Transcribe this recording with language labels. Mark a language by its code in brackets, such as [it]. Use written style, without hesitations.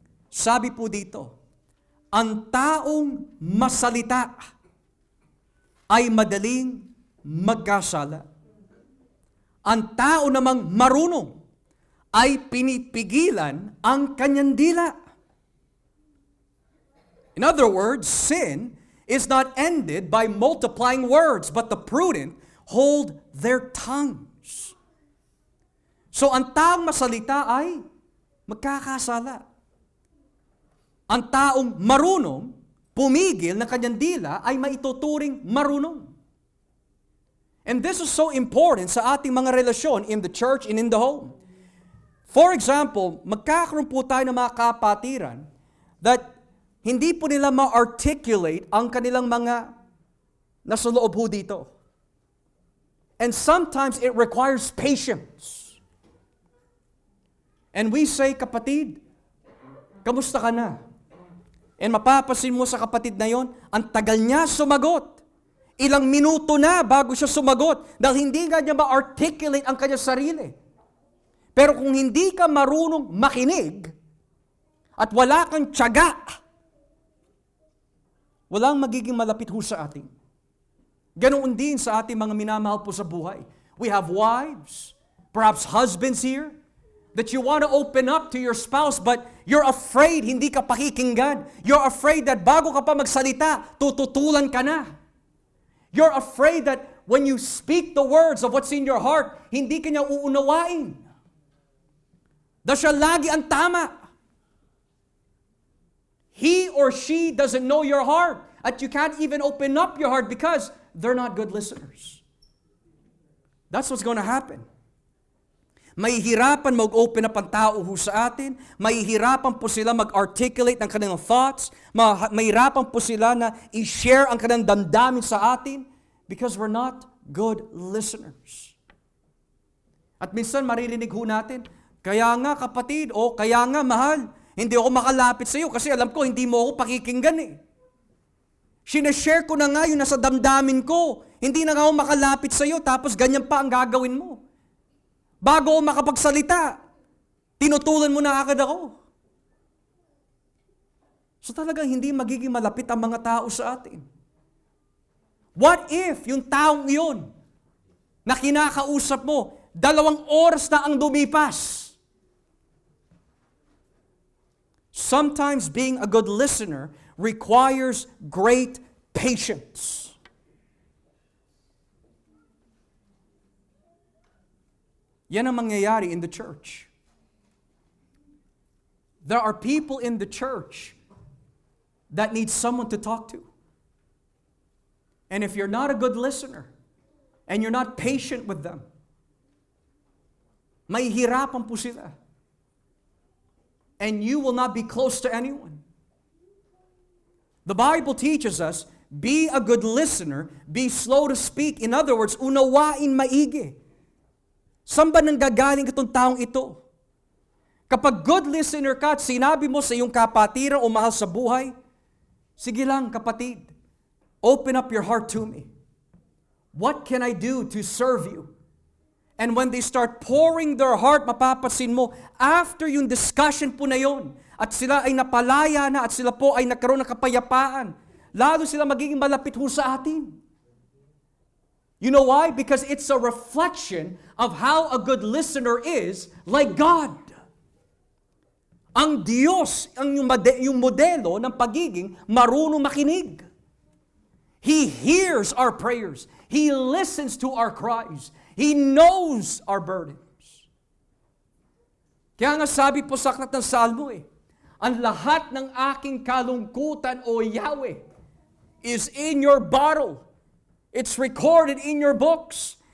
[tl] Sabi po dito, ang taong masalita ay madaling magkasala. Ang tao namang marunong ay pinipigilan ang kanyang dila. [en] In other words, sin is not ended by multiplying words, but the prudent hold their tongues. [tl] So ang taong masalita ay magkakasala. Ang taong marunong pumigil ng kanyang dila ay maituturing marunong. [en] And this is so important [tl] sa ating mga relasyon [en] in the church and in the home. For example, [tl] magkakaroon po tayo ng mga kapatiran that hindi po nila ma-articulate ang kanilang mga nasa loob po dito. [en] And sometimes it requires patience. And we say, [tl] kapatid, kamusta ka na? And mapapasin mo sa kapatid na yon, ang tagal niya sumagot. Ilang minuto na bago siya sumagot dahil hindi nga niya ma-articulate ang kanyang sarili. Pero kung hindi ka marunong makinig at wala kang tiyaga, walang magiging malapit ho sa atin. Ganoon din sa ating mga minamahal po sa buhay. [en] We have wives, perhaps husbands here, that you want to open up to your spouse but you're afraid [tl] hindi ka pakikinggan. [en] You're afraid that [tl] bago ka pa magsalita, tututulan ka na. [en] You're afraid that when you speak the words of what's in your heart, [tl] hindi ka niya uunawain. Dahil siya lagi ang tama. [en] He or she doesn't know your heart. At you can't even open up your heart because they're not good listeners. That's what's going to happen. [tl] Mahihirapan mag-open up ang tao ho sa atin. Mahihirapan po sila mag-articulate ng kanilang thoughts. Mahihirapan po sila na i-share ang kanilang damdamin sa atin [en] because we're not good listeners. [tl] At minsan maririnig ho natin, kaya nga kapatid, o kaya nga mahal, hindi ako makalapit sa iyo kasi alam ko hindi mo ako pakikinggan eh. Sinashare ko na nga yung nasa damdamin ko. Hindi na nga ako makalapit sa iyo tapos ganyan pa ang gagawin mo. Bago ako makapagsalita, tinutulan mo na agad ako. So talagang hindi magiging malapit ang mga tao sa atin. [en] What if [tl] yung taong iyon na kinakausap mo, 2 oras na ang lumipas? [en] Sometimes being a good listener requires great patience. [tl] Yan ang mangyayari [en] in the church. There are people in the church that need someone to talk to. And if you're not a good listener, and you're not patient with them, [tl] mahihirapan po sila. [en] And you will not be close to anyone. The Bible teaches us, be a good listener, be slow to speak. [tl] In other words, unawain maigi. Saan ba nanggagaling itong taong ito? Kapag good listener ka at sinabi mo sa iyong kapatiran o mahal sa buhay, sige lang kapatid, [en] open up your heart to me. What can I do to serve you? And when they start pouring their heart, [tl] mapapansin mo, after yung discussion po na yon, at sila ay napalaya na, at sila po ay nagkaroon ng kapayapaan, lalo sila magiging malapit ho sa atin. [en] You know why? Because it's a reflection of how a good listener is like God. [tl] Ang Diyos, yung modelo ng pagiging marunong makinig. [en] He hears our prayers. He listens to our cries. He knows our burdens. [tl] Kaya nga sabi po sa aklat ng Salmo ang lahat ng aking kalungkutan, O Yahweh, [en] is in your bottle. It's recorded in your books.